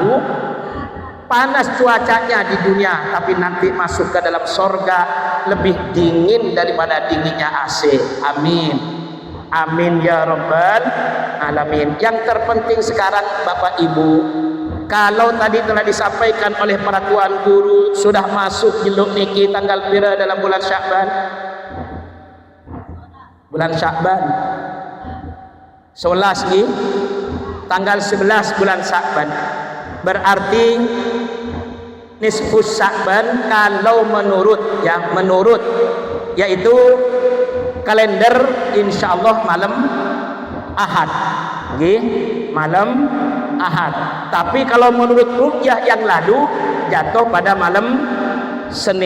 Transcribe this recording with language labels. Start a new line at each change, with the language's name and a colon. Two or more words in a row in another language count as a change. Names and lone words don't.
Indonesian: Panas cuacanya di dunia, tapi nanti masuk ke dalam surga lebih dingin daripada dinginnya AC.
Arabic: آمين. آمين يا رب العالمين.
Indonesian: Yang terpenting sekarang Bapak Ibu, kalau tadi telah disampaikan oleh para Tuan Guru, sudah masuk
Sasak: jeluk niki
Indonesian: tanggal pira dalam bulan Sya'ban? Bulan Sya'ban 11 nih, tanggal 11 bulan Sya'ban. Berarti
Arabic: نصف شعبان
Indonesian: kalau menurut yaitu kalender insyaallah malam Ahad, malam Ahad. Tapi kalau menurut ruqyah yang lalu jatuh pada malam Senin.